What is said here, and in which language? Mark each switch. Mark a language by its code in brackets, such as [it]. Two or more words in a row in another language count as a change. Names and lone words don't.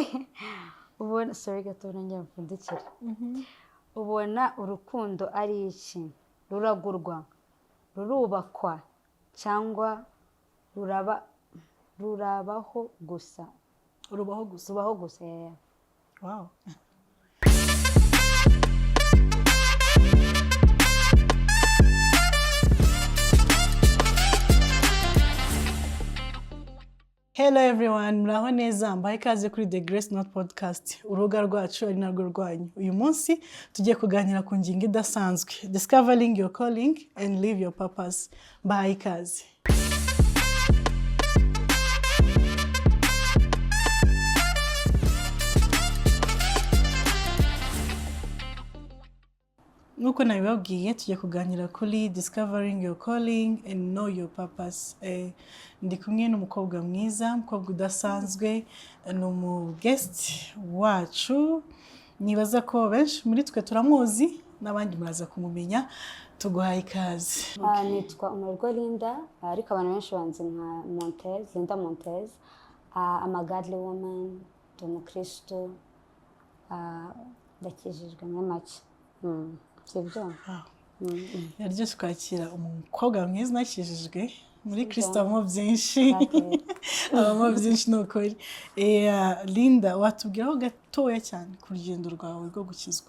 [rw] Ubona sorry gato nongera mfundikira. Ubona urukundo ari iki? Ruragurwa, rurubakwa cyangwa rurabaho gusa? Rubaho gusa. Yeah. [en] Wow. Hello everyone, [rw] muraho neza, mbaye ikaze kuri The Grace Not Podcast, urubuga rwacu ari narwo rwanyu. Uyu munsi tugiye kuganira ku ngingo idasanzwe, [en] discovering your calling and live your purpose. [rw] Mbaye ikaze. Nuko nabibabwiye tugiye kuganira kuri [en] discovering your calling and know your purpose. [rw] Ndi kumwe n'umukobwa mwiza, umukobwa udasanzwe, ni guest wacu. Nibaza ko benshi muri twe turamuzi n'abandi muraza kumumenya. Tuguhaye ikaze. Nitwa Muri Linda, ariko abantu benshi banzi nka Montez, Linda Montez. [en] I'm a godly woman, [rw] ndi umukristo, ndakijijwe muri make. Sibyo? Yaryo kwakira umukobwa mwiza nakijijwe muri Kristo mo byinshi. Abamo byinshi nukuri. Linda, watubwiraho gatoya cyane ku rugendo rwawe rwo gukizwa?